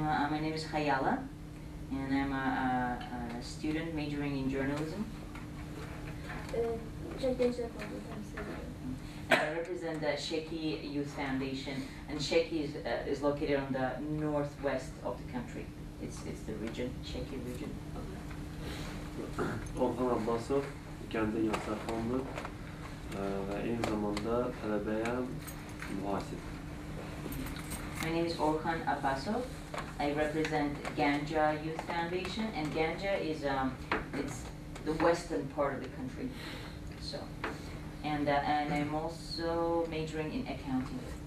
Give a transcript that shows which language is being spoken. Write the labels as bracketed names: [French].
[English] My name is Khayala, and I'm a student majoring in journalism. [Azerbaijani] Gənclər Fondunu təmsil edirəm. [English] And I represent the Sheki Youth Foundation, and Sheki is located on the northwest of the country. It's the region, Sheki region. [Azerbaijani] Orhan Abbasov, Gənclər Gençlər Fondu və eyni zamanda tələbəyəm, mühasib. [English] My name is Orhan Abbasov. I represent Ganja Youth Foundation, and Ganja is it's the western part of the country. So, and I'm also majoring in accounting.